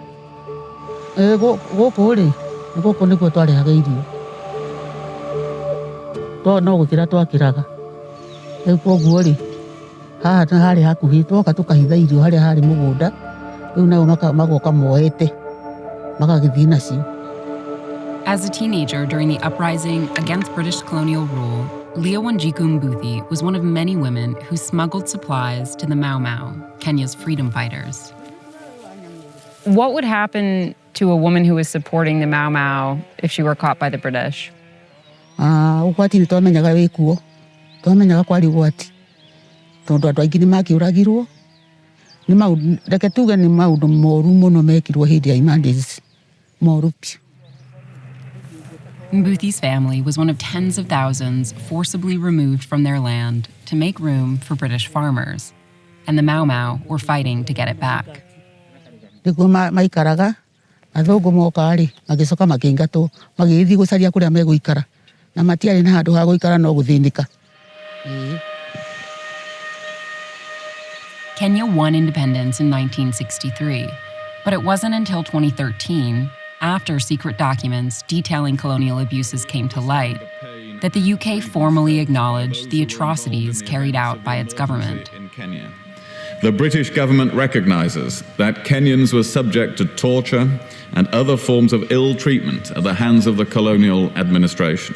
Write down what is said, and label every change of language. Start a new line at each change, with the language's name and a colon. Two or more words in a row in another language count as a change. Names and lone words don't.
Kikuyu: Gũkũ rĩ, gũkũ nĩkuo twarĩhaga irio. No gũkĩra twakĩraga. Rĩu koguo rĩ, haha harĩ hakuhĩ twoka tũkahitha irio harĩa harĩ mũgũnda. Rĩu nao magoka moete, magagĩthiĩ nacio.
English: As a teenager during the uprising against British colonial rule, Leah Wanjiku Mbuthi was one of many women who smuggled supplies to the Mau Mau, Kenya's freedom fighters. What would happen to a woman who was supporting the Mau Mau if she were caught by the British?
Kikuyu: Ũgwati nĩ twamenyaga wĩ kuo. Twamenyaga kwarĩ ũgwati. Tondũ andũ aingĩ nĩ makĩũragirwo. Reke tuge nĩ maũndũ moru mũno mekirwo hĩndĩ ya emergency. Moru piũ.
English: Mbuthi's family was one of tens of thousands forcibly removed from their land to make room for British farmers, and the Mau Mau were fighting to get it back.
Kikuyu: Nĩguo maikaraga, athũngũ moka rĩ, magĩcoka makĩingatwo, magĩthiĩ gũcaria kũrĩa megũikara. Na matiarĩ na handũ ha gũikara no gũthĩnĩka.
English: Kenya won independence in 1963, but it wasn't until 2013, after secret documents detailing colonial abuses came to light, that the UK formally acknowledged the atrocities carried out by its government. The British government recognises that Kenyans were subject to torture and other forms of ill treatment at the hands of the colonial administration.